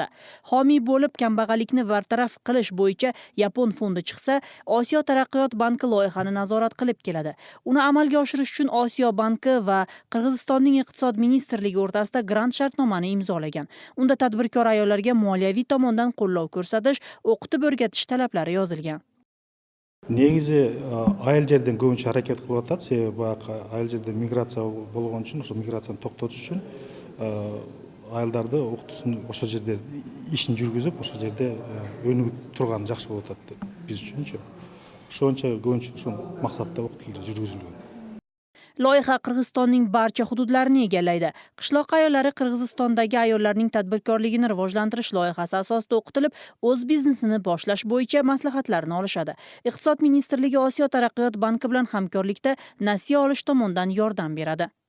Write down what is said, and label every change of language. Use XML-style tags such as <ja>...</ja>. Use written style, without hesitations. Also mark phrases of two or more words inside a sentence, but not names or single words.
<uz>Homiy bo'lib kambag'allikni bartaraf qilish bo'yicha Yapon fondi chiqsa, Osiyo taraqqiyot banki loyihani nazorat qilib keladi. Uni amalga oshirish uchun Osiyo banki va Qirg'izistonning iqtisod ministrligi o'rtasida grant shartnomani imzolagan. Unda tadbirkor ayollarga moliyaviy tomondan qo'llov ko'rsatish, o'qitib o'rgatish talablari yozilgan.</uz> <ky>Негизи айыл жерден көбүнчө аракет кылып атат. Себеби баягы айыл жерде миграция болгон үчүн, ошо миграцияны токтотуш үчүн айылдарды окутуусун ошо жерде ишин жүргүзүп, ошо жерде өнүгүп турган жакшы болуп атат деп биз үчүнчү. Ошончо көбүнчө ошол максатта окутуулар жүргүзүлгөн.</ky> <uz>Loyiha Qirg'izistonning barcha hududlarini egallaydi. Qishloq ayollari Qirg'izistondagi ayollarning tadbirkorligini rivojlantirish loyihasi asosida o'qitilib, o'z biznesini boshlash bo'yicha maslahatlarni olishadi. Iqtisod ministrligi Osiyo taraqqiyot banki bilan hamkorlikda nasiya olish tomonidan yordam beradi.</uz>